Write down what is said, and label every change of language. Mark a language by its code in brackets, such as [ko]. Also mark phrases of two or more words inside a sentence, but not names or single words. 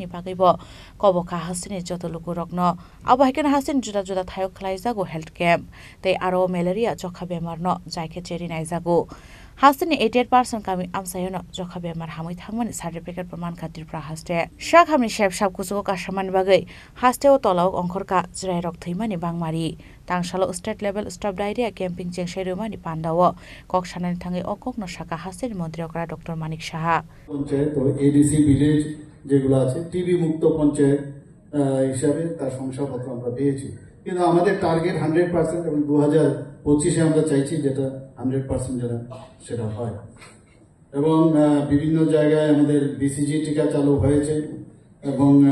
[trp] Bagaibo Koboka Hasteni Joto Lugu Rokno Abo Haken Hasteni Juda Juda Thayok Khlaijago [en] health camp [trp] Tei aro malaria jokha bemar no jaike cheri naijago Hasteni 88% kami amsayono jokha bemar hamui thangmani certificate praman khatir pra haste Sakhamni shep kusugo kasaman bagai hasteo tolaok ongkhorka jrairok thimani bangmari tangsalo [en] state level stop diarrhea camping [trp] chengsoi rumani pandawo kok sanan thangai okokno saka hasteni মন্ত্রী okra Dr. Manik Saha [bn] পঞ্চায়েত ও [en] ADC village [bn] যেগুলো আছে টিবি মুক্ত পঞ্চায়েত হিসাবে তার শংসাপত্র আমরা পেয়েছি কিন্তু আমাদের টার্গেট 100% এবং 2025 এ আমরা চাইছি যেটা 100% যেন সেটা হয় এবং বিভিন্ন জায়গায় আমাদের বিসিজি টিকা চালু হয়েছে এবং